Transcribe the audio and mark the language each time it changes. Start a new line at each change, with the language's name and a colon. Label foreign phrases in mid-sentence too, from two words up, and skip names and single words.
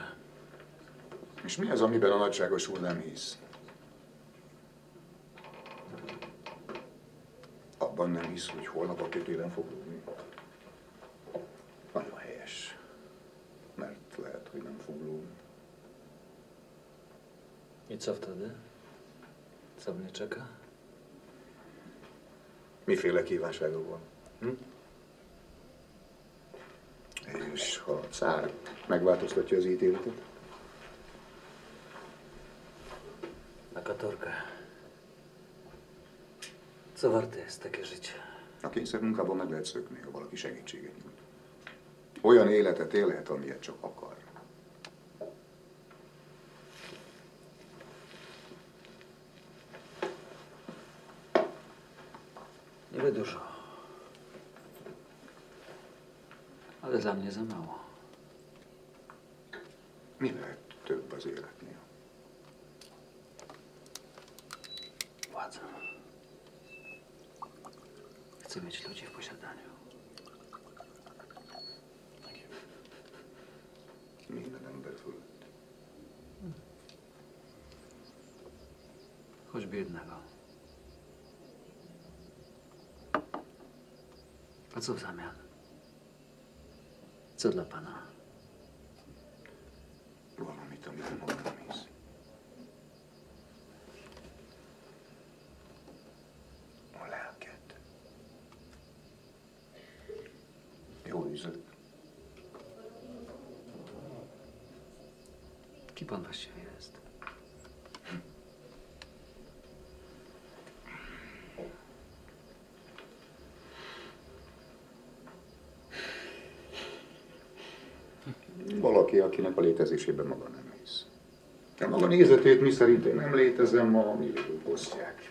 Hungarian: És mi az, amiben a nagyságos úr nem hisz? Abban nem hisz, hogy holnap a kötélen fog lógni. Nagyon helyes. Mert lehet, hogy nem fog lógni.
Polish: I co wtedy? Co mnie czeka?
Hungarian: Miféle kívánságok van? Hm? És ha a cár megváltoztatja az ítéletet?
Polish: Na katorkę. Co warte jest takie życie?
Hungarian: A kényszermunkában meg lehet szökni, ha valaki segítséget nyújt. Olyan életet élhet, amilyet csak akar.
Polish: Niby dużo. Ale dla mnie za mało.
Hungarian: Mi lehet több az életnél?
Polish: Władza. Chcę mieć ludzi w posiadaniu.
Hungarian: Minden ember fölött.
Polish: choćby jednego. A co w zamian? Co dla pana?
Hungarian: Valamit, amit maga nem hisz. A lelket. Jó üzlet.
Polish: Kim pan właściwie jest?
Hungarian: Valaki, akinek a létezésében maga nem hisz. De maga nézetét, mi szerint én nem létezem, ma milliók osztják.